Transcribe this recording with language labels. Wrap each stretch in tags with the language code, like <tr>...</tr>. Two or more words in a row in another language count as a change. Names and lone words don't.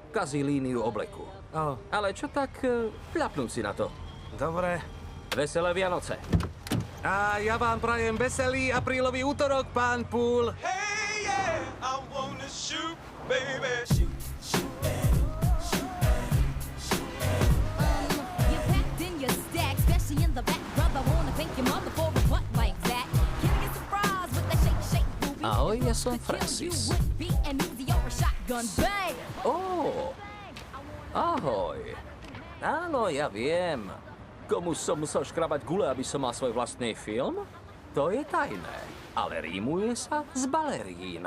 <sk>pokazí líniu obleku. Oh, Ale čo tak pľapnúť si na to? dobre. Veselé Vianoce. A ja vám prajem veselý aprílový útorok, pán Poole.</sk> <en>Hey, yeah, I wanna shoot, baby. Shoot, shoot, You packed in your stack, especially in the back, brother. Wanna thank your mother for a butt like that. Can I get some fries with that shake, shake, booby?</en> <sk>Ahoj, ja som Francis. Ahoj. Áno, ja viem. Komu som musel škrabať gule, aby som mal svoj vlastný film? To je tajné. Ale rímuje sa z balerín.</sk>